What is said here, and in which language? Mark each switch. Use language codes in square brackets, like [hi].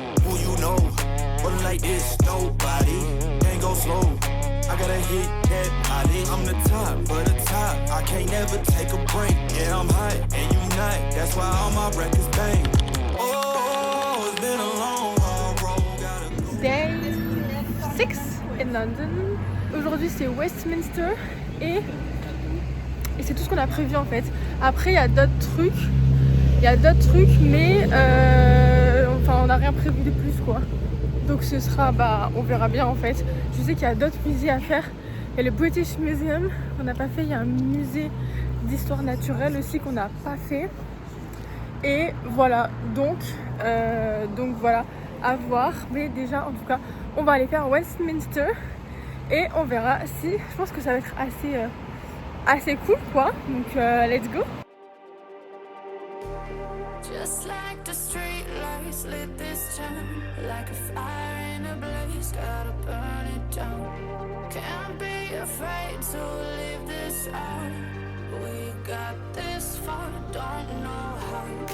[en] Who you know, but like this, nobody. Can't go slow, I gotta hit that body. I'm the top, for the top, I can't never take a break. Yeah, I'm hot, and you not, that's why all my records bang. Oh, it's been a long, hard road, gotta go. Day 6 in London. [fr] Aujourd'hui c'est Westminster et c'est tout ce qu'on a prévu en fait. Après il y a d'autres trucs. Mais enfin on n'a rien prévu de plus quoi. Donc ce sera, on verra bien en fait. Je sais qu'il y a d'autres musées à faire. Il y a le British Museum qu'on n'a pas fait. Il y a un musée d'histoire naturelle aussi qu'on n'a pas fait. Et voilà, donc voilà, à voir. Mais déjà, en tout cas, on va aller faire Westminster. Et on verra si, je pense que ça va être assez cool quoi. [en] Donc let's go. Just like the street lights lit this town, like a fire in a blaze, gotta burn it down. Can't be afraid to leave this out. We got this far, don't know how.